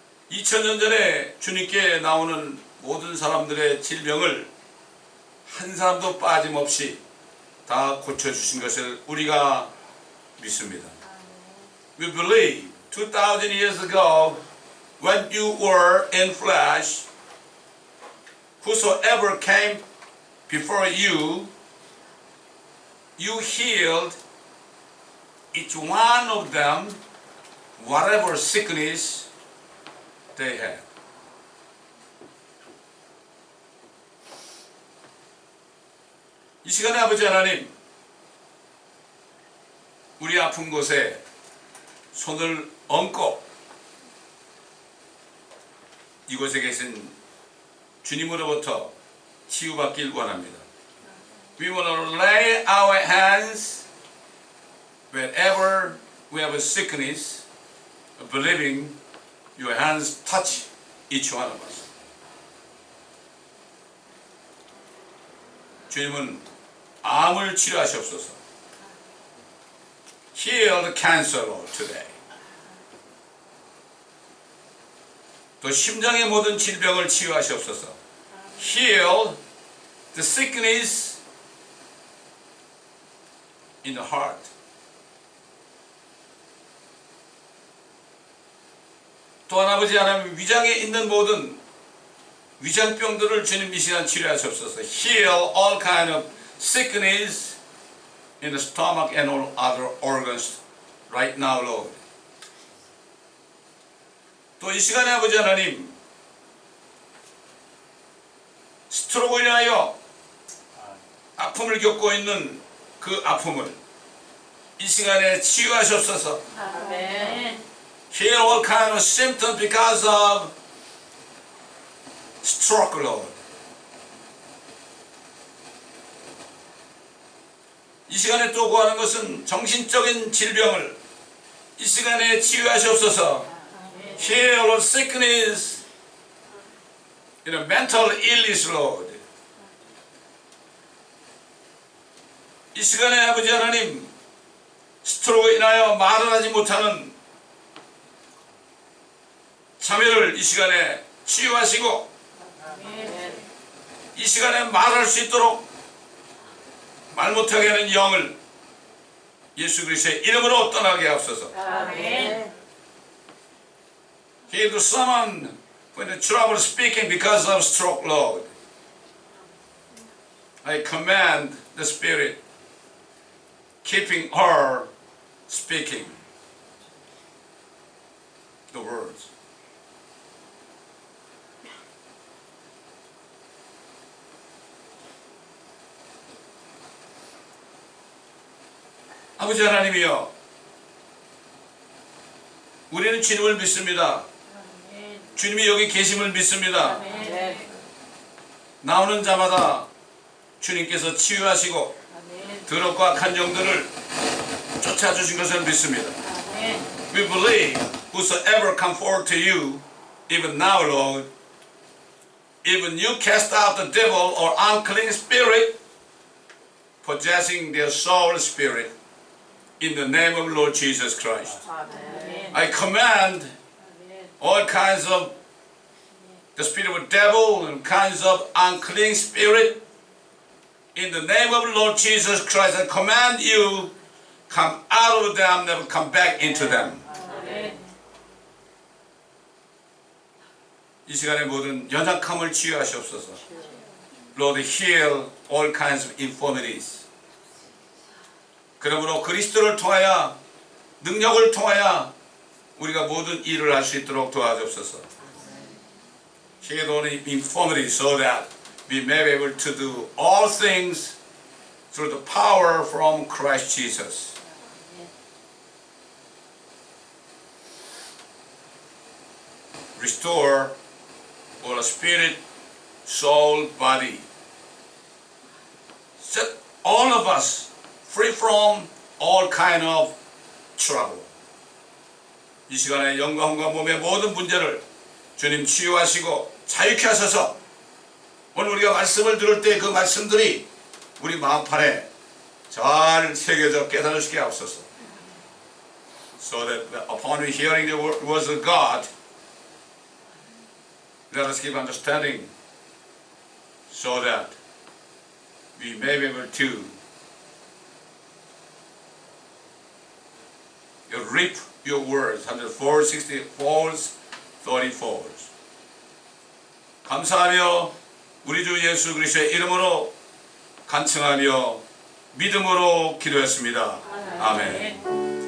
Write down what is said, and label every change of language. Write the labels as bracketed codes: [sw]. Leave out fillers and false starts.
[ko] 2000년 전에 주님께 나오는 모든 사람들의 질병을 한 사람도 빠짐없이 다 고쳐주신 것을 우리가 믿습니다. [en] We believe 2000 years ago when you were in flesh, whosoever came before you, you healed each one of them, whatever sickness they had. [ko] 이 시간에 아버지 하나님, 우리 아픈 곳에 손을 얹고 이곳에 계신 주님으로부터 치유받길 원합니다. [en] We want to lay our hands wherever we have a sickness, believing your hands touch each one of us. [ko] 주님은 암을 치료하시옵소서. [en] Heal the cancer today. [ko] 또 심장의 모든 질병을 치유하시옵소서. [en] Heal the sickness in the heart. [ko] 또한 아버지 하나님 위장에 있는 모든 위장병들을 주님 이 시간 치료하시옵소서. [en] Heal all kind of sickness in the stomach and all other organs right now, Lord. [ko] 또 이 시간에 아버지 하나님 스트로크로 인하여 아픔을 겪고 있는 그 아픔을 이 시간에 치유하시옵소서. 아멘. [en] Heal all kind of symptoms because of stroke, Lord. [ko] 이 시간에 또 구하는 것은 정신적인 질병을 이 시간에 치유하시옵소서. [en] Heal all sickness in a mental illness, Lord. [ko] 이 시간에 아버지 하나님 스트로크로 인하여 말을 하지 못하는 자매를 이 시간에 치유하시고 이 시간에 말할 수 있도록 말 못하게 하는 영을 예수 그리스도의 이름으로 떠나게 하옵소서. 아멘. [en] Heal someone when the trouble speaking because of stroke, Lord. I command the Spirit keeping her speaking the words. [ko] 아버지 하나님이여, 우리는 주님을 믿습니다. 주님이 여기 계심을 믿습니다. 나오는 자마다 주님께서 치유하시고 더럽고 악한 영들을 쫓아주신 것을 믿습니다. [en] We believe whosoever come forward to you, even now, Lord, even you cast out the devil or unclean spirit, possessing their soul spirit, in the name of Lord Jesus Christ. Amen. I command all kinds of the spirit of a devil and kinds of unclean spirit, in the name of the Lord Jesus Christ, I command you, come out of them, never come back into them. [ko] 이 시간에 모든 연약함을 치유하시옵소서. [en] Lord, heal all kinds of infirmities. [ko] 그러므로 그리스도를 통하여, 능력을 통하여 우리가 모든 일을 할 수 있도록 도와주옵소서. [en] Heal all infirmities so that we may be able to do all things through the power from Christ Jesus. Restore our spirit, soul, body. Set all of us free from all kind of trouble. [ko] 이 시간에 영광과 몸의 모든 문제를 주님 치유하시고 자유케 하셔서 오늘 우리가 말씀을 들을 때 그 말씀들이 우리 마음판에 잘 새겨져 깨달으시게 하옵소서. [en] So that upon hearing the words of God, let us give understanding so that we may be able to reap your words. 104, 64, 34. [ko] 감사하며 우리 주 예수 그리스도의 이름으로 간청하며 믿음으로 기도했습니다. 아멘.